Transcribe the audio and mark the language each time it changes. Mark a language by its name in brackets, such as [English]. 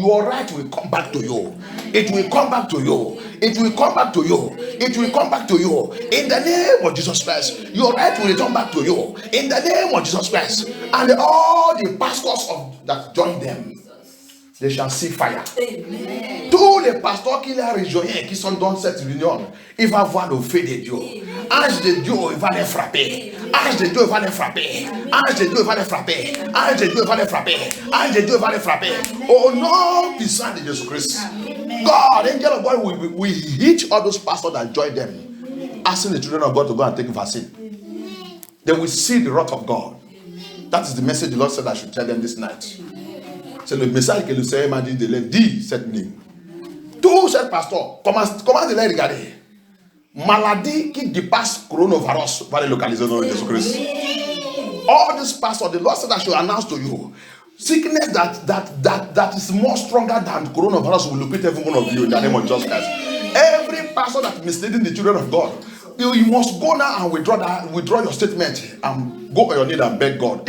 [English] Your right will come back to you. It will come back to you. It will come back to you. It will come back to you. In the name of Jesus Christ, your right will return back to you. In the name of Jesus Christ. And all the pastors that join them, they shall see fire. Amen. [French] Tous les pasteurs qui les rejoignent, qui sont dans cette réunion, ils vont voir le feu de Dieu. Ange de Dieu, il va les frapper. Ange de Dieu, il va les frapper. Ange de Dieu, il va les frapper. Ange de Dieu, il va les frapper. Ange de Dieu, il va les frapper. Au nom puissant de Jésus-Christ. [English] God, angel of God, will hit all those pastors that join them, asking the children of God to go and take vaccine. They will see the wrath of God. That is the message the Lord said I should tell them this night. [French] C'est le message que le Seigneur m'a dit de leur dire cette nuit. Tous ces pasteurs, comment de les regarder? Maladie qui dépasse coronavirus va les localiser dans le Jésus-Christ. [English] All these pastors, the Lord said I should announce to you, sickness that is more stronger than coronavirus will locate every one of you in the name of Jesus Christ. Every pastor that misleading the children of God, you must go now and withdraw your statement and go on your knees and beg God.